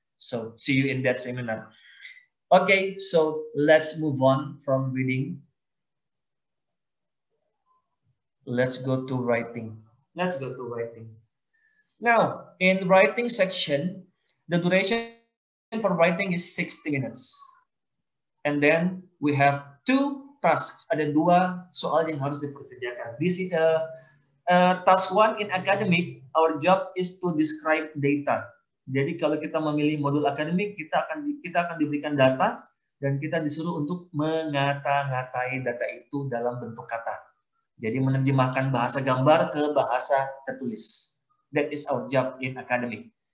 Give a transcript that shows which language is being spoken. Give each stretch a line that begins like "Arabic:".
English: So see you in that seminar. Okay, so let's move on from reading. Let's go to writing. Let's go to writing. Now, in writing section, the duration for writing is 60 minutes. And then we have 2 tasks.
Indonesian: Ada 2 soal yang harus dikerjakan.
English: This is task 1 in academic, our job is to describe data.
Indonesian: Jadi kalau kita memilih modul akademik, kita akan diberikan data dan kita disuruh untuk mengata-ngatai data itu dalam bentuk kata. Jadi menerjemahkan bahasa gambar ke bahasa tertulis.
English: That is our job in academic.